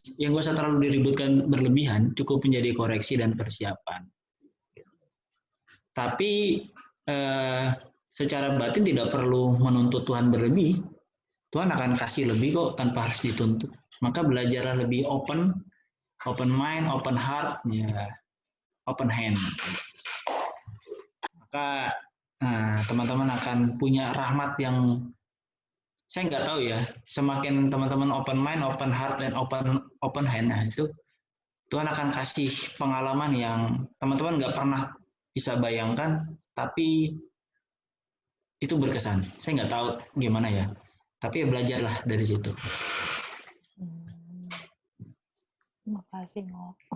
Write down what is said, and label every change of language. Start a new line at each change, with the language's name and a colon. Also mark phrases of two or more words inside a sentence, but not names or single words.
Indonesian: Yang gak usah terlalu diributkan berlebihan, cukup menjadi koreksi dan persiapan. Tapi secara batin tidak perlu menuntut Tuhan berlebih. Tuhan akan kasih lebih kok tanpa harus dituntut. maka belajarlah lebih
English: open mind, open heart,
Indonesian: ya,
English: open hand.
Indonesian: Maka teman-teman akan punya rahmat yang saya nggak tahu ya. Semakin teman-teman
English: open mind, open heart,
Indonesian: dan
English: open hand,
Indonesian: nah itu Tuhan akan kasih pengalaman yang teman-teman nggak pernah bisa bayangkan, tapi itu berkesan. Saya nggak tahu gimana ya, tapi ya belajarlah dari situ. Makasih, Mo.